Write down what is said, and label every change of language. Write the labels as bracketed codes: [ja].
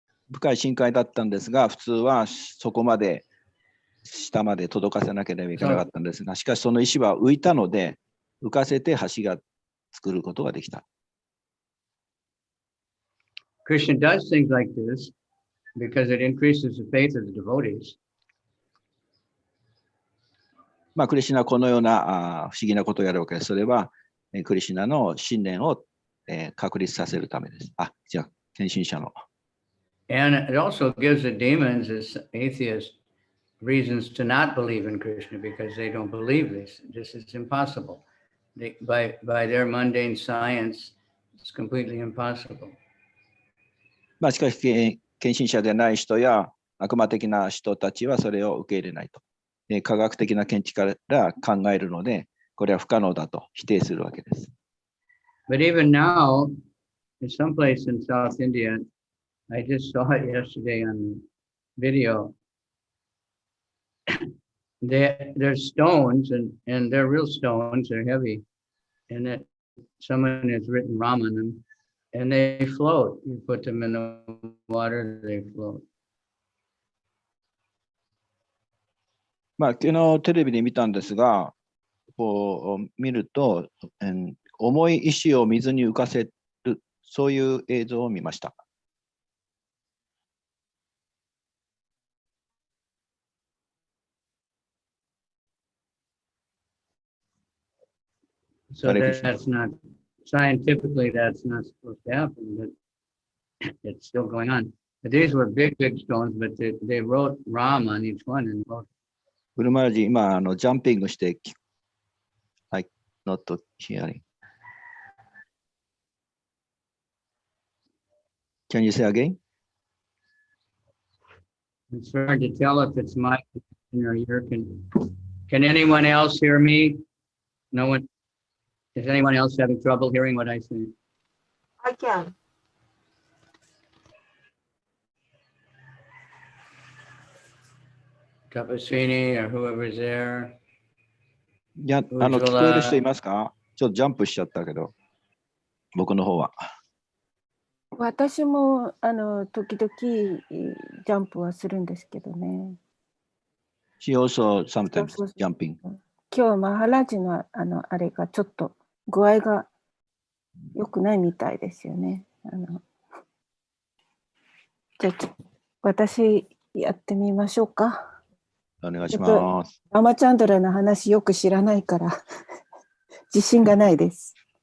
[ja] 深い深海だったんですが、普通はそこまで下まで届かせなければいけなかったんですが、しかしその石は浮いたので、浮かせて橋が作ることができた。 [en] Krishna does things like this because it increases the faith of the devotees. [ja] まあ、クリシュナはこのような不思議なことをやるわけです。それはクリシュナの信念を確立させるためです。じゃあ、献身者の。 [en] And it also gives the demons, as atheists, reasons to not believe in Krishna because they don't believe this. This is impossible. By their mundane science, it's completely impossible. [ja] まあ、しかし、献身者でない人や悪魔的な人たちはそれを受け入れないと。科学的な見地から考えるので、これは不可能だと否定するわけです。 [en] But even now, in some place in South India, I just saw it yesterday on video. There's stones, and they're real stones, they're heavy, and that someone has written Ram on them, and they float. You put them in the water, they float. [ja] まあ、昨日テレビで見たんですが、こう見ると、重い石を水に浮かせる、そういう映像を見ました。 [en] So that's not, scientifically, that's not supposed to happen, but it's still going on. But these were big, big stones, but they wrote Ram on each one and wrote. [ja] ブルマラジ、今、ジャンピングして、 not hearing. [en] Can you say again? It's hard to tell if it's my or your. Can anyone else hear me? No one. Is anyone else having trouble hearing what I say? I can. Tapasini or whoever's there. [ja] いや、聞こえる人いますか？ちょっとジャンプしちゃったけど、僕の方は。私も時々ジャンプはするんですけどね。 [en] She also sometimes jumping. [ja] 今日マハラジのあれがちょっと具合が良くないみたいですよね。じゃあ私やってみましょうか。お願いします。ラマチャンドラの話よく知らないから自信がないです。